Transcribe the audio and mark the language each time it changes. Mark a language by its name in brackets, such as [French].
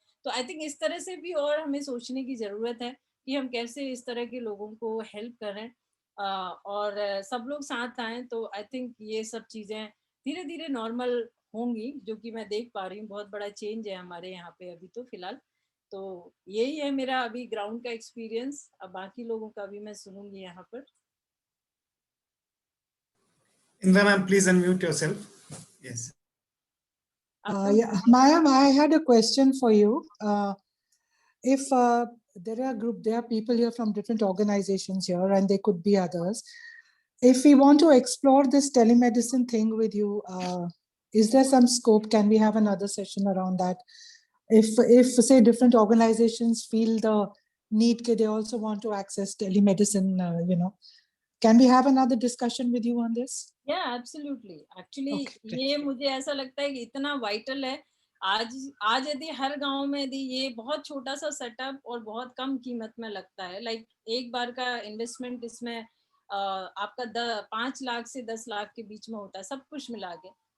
[Hindi] तो I think इस तरह से भी और हमें सोचने की ज़रूरत है कि हम कैसे इस तरह के लोगों को हेल्प करें और सब लोग साथ आएँ। तो आई थिंक ये सब चीज़ें धीरे धीरे नॉर्मल होंगी, जो कि मैं देख पा रही हूँ। बहुत बड़ा चेंज है हमारे यहाँ पे अभी तो फिलहाल। तो यही है मेरा अभी ग्राउंड का एक्सपीरियंस। अब बाकी लोगों का भी मैं सुनूंगी यहाँ पर। [English] Indra ma'am, please unmute yourself. Yes. Yeah, Maya, I had a question for you. If there are people here from different organizations here, and there could be others. If we want to explore this telemedicine thing with you, is there some scope? Can we have another session around that? If say different organizations feel the need, they also want to access telemedicine, can we have another discussion with you on this? Yeah, absolutely. Actually, Okay, [Hindi] ये मुझे ऐसा लगता है कि इतना vital है। आज यदि हर गांव में यदि ये बहुत छोटा सा सेटअप और बहुत कम कीमत में लगता है, लाइक एक बार का इन्वेस्टमेंट इसमें आपका 5 लाख से 10 लाख के बीच में होता है, सब कुछ मिला के।